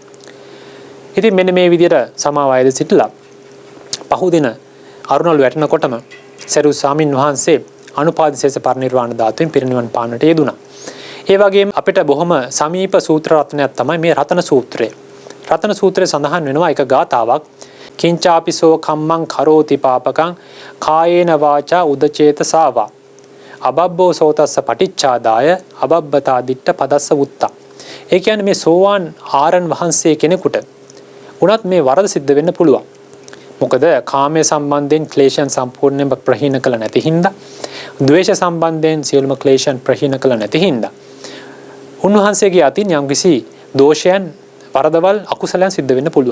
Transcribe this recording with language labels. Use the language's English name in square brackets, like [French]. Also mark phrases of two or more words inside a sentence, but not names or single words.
[Sinhala] ඉතින් මෙන්න මේ විදිහට සමාව අයද සිටලා පහුදින අරුණළු වැටෙනකොටම සරියුත් ස්වාමින් වහන්සේ අනුපාදිශේෂ පරිනිර්වාණ ධාතුවෙන් පිරිනිවන් පාන්නට යෙදුණා. ඒ වගේම අපිට බොහොම සමීප සූත්‍ර රත්නයක් තමයි මේ රතන සූත්‍රය. රතන සූත්‍රයේ සඳහන් වෙනවා එක ගාතාවක් [Pali] කිංචාපිසෝ කම්මං කරෝති පාපකං කායේන වාචා උදචේතසාවා අබබ්බෝ සෝතස්ස පටිච්චාදාය අබබ්බතා දිට්ඨ පදස්ස වුත්තා. [Sinhala] ඒ කියන්නේ මේ සෝවාන් ආරයන් වහන්සේ කෙනෙකුට උනත් මේ වරද සිද්ධ වෙන්න පුළුවන්. මොකද කාමයේ සම්බන්ධයෙන් ක්ලේශයන් සම්පූර්ණයෙන්ම ප්‍රහීන කළ නැති හින්දා, ද්වේෂ සම්බන්ධයෙන් සියලුම ක්ලේශයන් ප්‍රහීන කළ නැති හින්දා උන්වහන්සේගේ අතින් යම්කිසි දෝෂයන්, වරදවල්, අකුසලයන් සිද්ධ වෙන්න පුළුවන්.